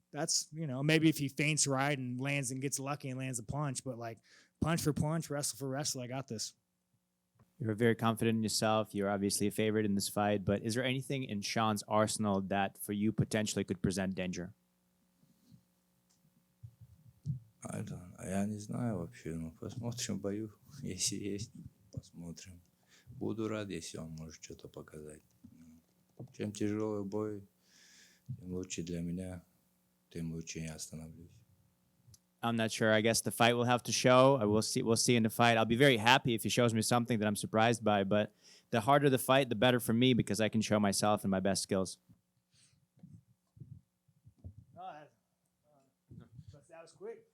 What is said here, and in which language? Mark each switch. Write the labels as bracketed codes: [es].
[en] That's, you know, maybe if he feints right and lands and gets lucky and lands a punch, but like punch for punch, wrestle for wrestle, I got this. You're very confident in yourself. You're obviously a favorite in this fight, but is there anything in Sean's arsenal that for you potentially could present danger? [ru] Я не знаю вообще, ну посмотрим в бою, если есть, посмотрим. Буду рад, если он может что-то показать. Чем тяжелый бой, тем лучше для меня, тем лучше я остановлюсь. [en] I'm not sure. I guess the fight will have to show. We'll see. We'll see in the fight. I'll be very happy if he shows me something that I'm surprised by. But the harder the fight, the better for me because I can show myself and my best skills. That was quick.